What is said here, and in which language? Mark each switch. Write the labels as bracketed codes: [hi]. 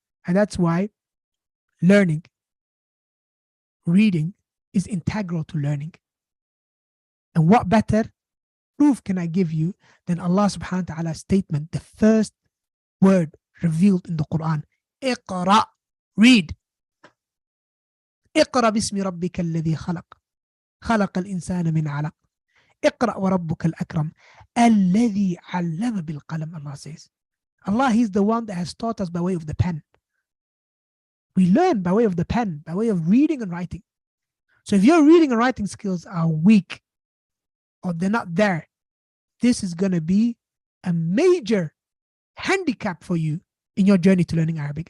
[en] And that's why reading is integral to learning. And what better proof can I give you than Allah subhanahu wa ta'ala's statement, the first word revealed in the Quran, Iqra, read. [ar] اقرأ باسم ربك الذي خلق الإنسان من علق اقرأ وربك الأكرم الذي علم بالقلم. [en] Allah says, Allah, He's the one that has taught us by way of the pen. We learn by way of the pen, by way of reading and writing. So if your reading and writing skills are weak or they're not there, this is going to be a major handicap for you in your journey to learning Arabic.